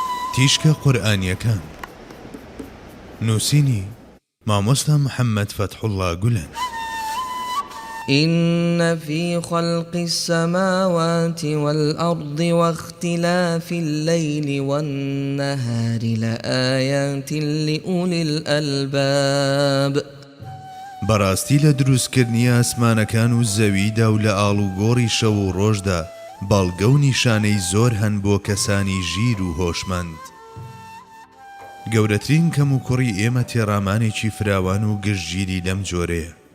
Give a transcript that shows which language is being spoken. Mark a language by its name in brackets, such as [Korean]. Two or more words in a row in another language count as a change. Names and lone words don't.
[Central Kurdish] تیشکە قورئانیەکان نووسینی مامۆستا محەممەد فەتحوڵڵا گولەن. [Arabic] إن في خلق السماوات والأرض واختلاف الليل والنهار لآيات لأولي الألباب. [Central Kurdish] بەڕاستی لە دروستکردنی ئاسمانەکان و زەویدا و لە ئاڵوگۆڕی شەو و ڕۆژدا بەڵگە و نیشانەی زۆر هەن بۆ کەسانی ژیر و هۆشمەند. گەورەترین کەم و کوڕی ئێمە تێڕامانێکی فراوان و گشتگیری لەم جۆرەیە.